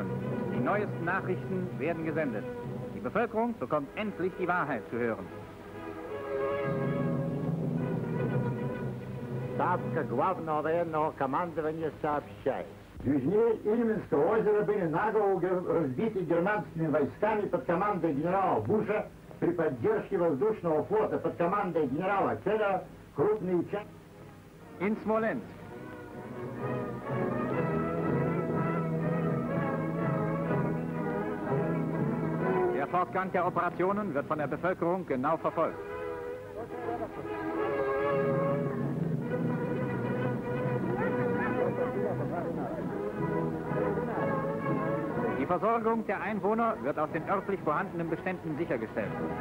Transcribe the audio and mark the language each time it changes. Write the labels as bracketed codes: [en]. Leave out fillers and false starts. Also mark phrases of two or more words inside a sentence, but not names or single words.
[de] Die neuesten Nachrichten werden gesendet. Die Bevölkerung bekommt endlich die Wahrheit zu hören. [ru] Ставка главного военного командования сообщает. Южнее Ильменского озера были наголо разбиты германскими войсками под командой генерала Буша при поддержке воздушного флота под командой генерала Келлера крупные части. [de] In Smolensk. Der Fortgang der Operationen wird von der Bevölkerung genau verfolgt. Die Versorgung der Einwohner wird aus den örtlich vorhandenen Beständen sichergestellt.